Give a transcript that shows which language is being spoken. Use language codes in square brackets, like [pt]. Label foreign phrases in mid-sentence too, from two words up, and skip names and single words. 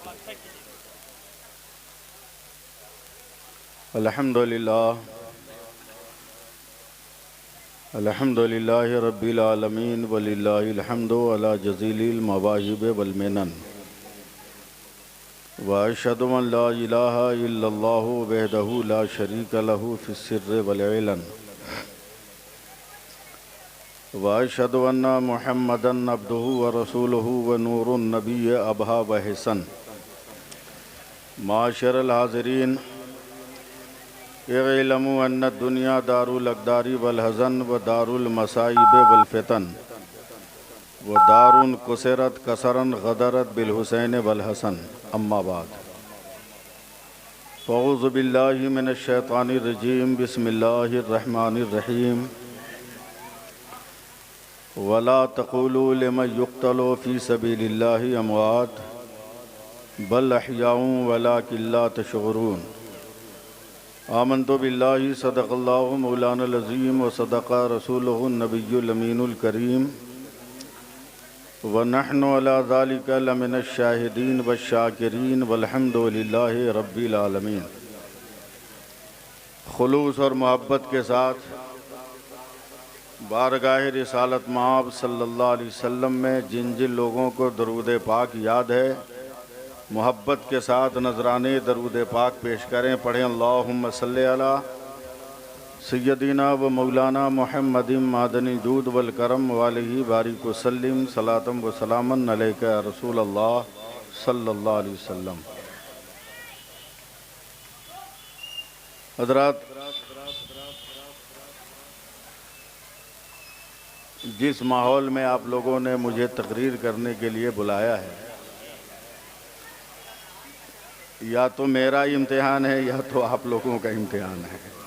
[ar] الحمد لله رب العالمين ولله الحمد على جزيل المواهب والمنن وأشهد أن لا إله إلا الله وحده لا شريك له في السر والعلن وأشهد أن محمدا عبده ورسوله ونور النبي أبهى وحسن. معشر الحاضرين اعلموا أن الدنيا دار الأقدار والحزن ودار المصائب والفتن ودار كسرت كسرا غدرت بالحسين والحسن. أما بعد فأعوذ بالله من الشيطان الرجيم. بسم الله الرحمن الرحيم. ولا تقولوا لمن يقتل في سبيل الله أموات بل أحياء ولكن لا تشعرون. آمنت بالله صدق الله مولانا العظيم وصدق رسوله النبي الأمين الكريم ونحن على ذلك لمن الشاهدين والشاكرين والحمد لله رب العالمين. [ur] خلوص اور محبت کے ساتھ بارگاہ رسالت مآب [ar] صلى الله عليه وسلم [ur] میں جن جن لوگوں کو درود پاک یاد ہے، محبت کے ساتھ نذرانے درود پاک پیش کریں. [ar] पढ़ें اللهم صل على سيدنا ومولانا محمد معدن الجود والكرم وآله بارك وسلم صلاة وسلاما عليك رسول الله صلى الله عليه وسلم. [ur] حضرات، جس ماحول میں آپ لوگوں نے مجھے تقریر کرنے کے لیے بلایا ہے، یا تو میرا امتحان ہے یا تو آپ لوگوں کا امتحان ہے.